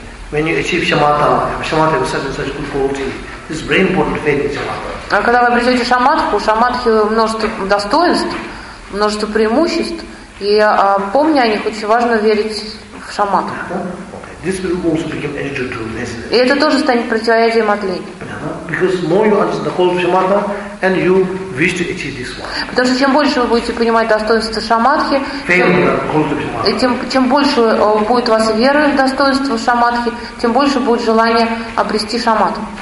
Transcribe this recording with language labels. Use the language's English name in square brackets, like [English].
[English] When you achieve shamatha is such and such good quality. This is very important faith in shamatha. [Russian] Когда вы обретете шамадху, у шамадхи множество достоинств, множество преимуществ, и помня о них, очень важно верить в шамадху. [English] This will also become antidote to lesson. [Russian] И это тоже станет противоядием от лени. [English] Because more you understand the quality of shamatha, and you wish to achieve this one. [Russian] Потому что чем больше вы будете понимать достоинства шамадхи, тем больше будет у вас вера в достоинство шамадхи, тем больше будет желание обрести шамадху.